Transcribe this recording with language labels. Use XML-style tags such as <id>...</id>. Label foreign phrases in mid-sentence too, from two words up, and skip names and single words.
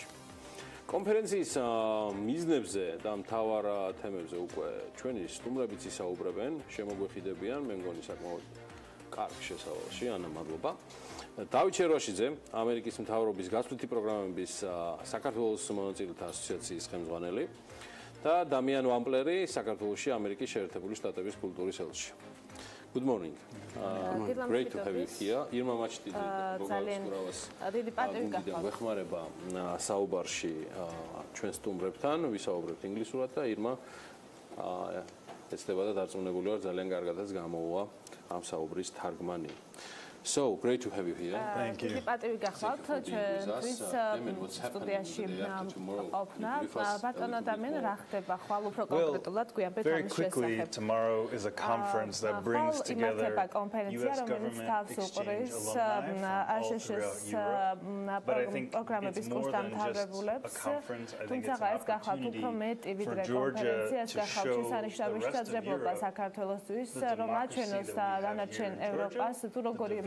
<ka>კონფერენციის მიზნებზე და მთავარ თემებზე უკვე ჩვენი სტუმრებიც ისაუბრებენ, შემოგვეხიდებიან, მე მგონი საკმაოდ კარგ შესავალში, ანა მადლობა. დავით შერვაშიძე, ამერიკის მთავრობის გასვლითი პროგრამების საქართველოს მონაწილეთა ასოციაციის ხელმძღვანელი და დამიან ვამპლერი, საქართველოში ამერიკის შეერთებული შტატების კულტურის ელჩი.</ka> <en>Good morning. Great to have you here. Irma Machti,</en> <ka>დიდი პატივი გახლავთ. ვეხმარება საუბარში ჩვენ სტუმრებთან, ვისაუბრებთ ინგლისურად და ირმა ეცდება და დარწმუნებული ვარ ძალიან კარგადაც გამოუვა ამ საუბრის თარგმანი.</ka> <en>So great to have you here. Thank you.</en> <ka>დიდი პატივი გახლავთ ჩვენთვის სტუდიაში ყოფნა. ბატონო დამენ რა ხდება ხვალ უფრო კონკრეტულად გვიამბეთ ამის შესახებ.</ka> <en>Tomorrow is a conference that brings together</en> <ka>კონფერენცია, რომელიც თავს უყრის ASHS პროგრამების კურსდამთავრებულებს. თუმცა ეს გახლავთ უფრო მეტი ვიდრე კონფერენცია, ეს გახლავთ შესანიშნავი შესაძლებლობა საქართველოსთვის, რომ აჩვენოს დანარჩენ ევროპას თუ როგორი</ka>